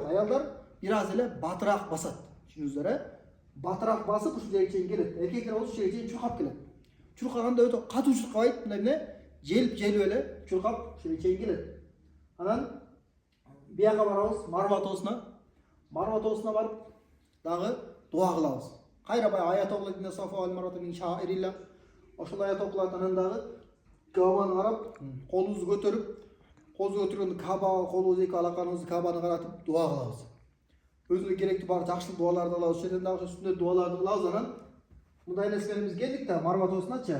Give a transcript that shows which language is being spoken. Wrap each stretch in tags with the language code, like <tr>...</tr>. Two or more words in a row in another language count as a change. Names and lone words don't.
<ky>Аялдар бир аз эле батыраак басат. Түшүнүңүздөр, батыраак басып ушул жерге чейин келет. Эркектер болсо ушул жерге чейин чуркап келет. Чуркаганда өтө катуу чуркабайт, мындай желип эле чуркап ушул жерге чейин келет. Анан бияка барабыз Марва тоосуна. Марва тоосуна барып дагы дуа кылабыз. Кайра бай аят окулат:</ky> <ar>"إن الصفا والمروة من شعائر الله".</ar> <ky>Ошол аят окулат. Анан дагы Кабаны карап, колубузду көтөргөндө Кабага колубузду эки алаканыбызды Кабаны каратып дуа кылабыз. Өзүнө керектүү бар жакшы дуаларды алабыз. Ошол жерден дагы сүннөт дуаларды кылабыз. Анан мындай нерсе менен биз келдик да Марва тоосуначы.</ky>